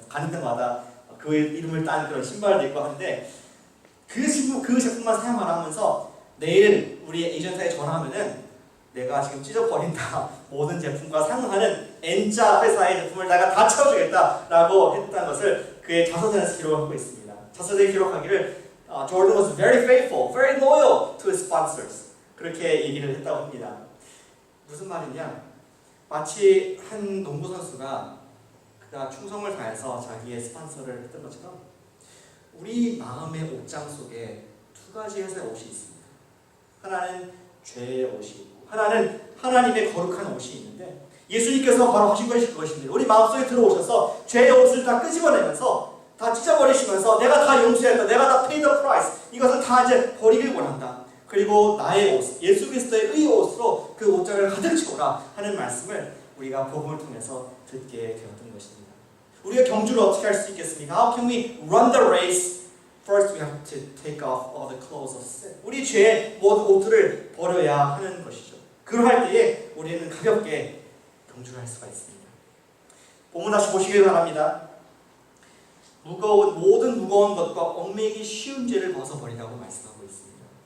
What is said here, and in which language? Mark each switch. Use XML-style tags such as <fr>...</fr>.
<ko>가는 데마다 그 이름을 딴 그런 신발도 입고 하는데 그 제품만 사용하라 하면서 내일 우리 에이전트에 전화하면은 내가 지금 찢어버린다. 모든 제품과 상응하는 N자 회사의 제품을 내가 다 채워주겠다라고 했다는 것을 그의 자서전에서 기록하고 있습니다. 자서전에 기록하기를</ko> <en>Jordan was very faithful, very loyal to his sponsors.</en> <ko>그렇게 얘기를 했다고 합니다. 무슨 말이냐? 마치 한 농구 선수가 그가 충성을 다해서 자기의 스폰서를 했던 것처럼 우리 마음의 옷장 속에 두 가지 회사의 옷이 있습니다. 하나는 죄의 옷이 있고 하나는 하나님의 거룩한 옷이 있는데 예수님께서 바로 하신 것이 그것입니다. 우리 마음속에 들어오셔서 죄의 옷을 다 끄집어내면서 다 찢어버리시면서 내가 다 용서했다. 내가 다</ko> <en>pay the price.</en> <ko>이것을 다 이제 버리길 원한다. 그리고 나의 옷, 예수 그리스도의 의의 옷으로 그 옷장을 가득 채우라 하는 말씀을 우리가 복음을 통해서 듣게 되었던 것입니다. 우리가 경주를 어떻게 할 수 있겠습니까?</ko> <en>How can we run the race? First we have to take off all the clothes of sin.</en> <ko>우리 죄의 모든 옷들을 버려야 하는 것이죠. 그러할 때에 우리는 가볍게 경주를 할 수가 있습니다. 본문 다시 보시길 바랍니다. 모든 무거운 것과 얽매이기 쉬운 죄를 벗어버리라고 말씀하고 있습니다.</ko>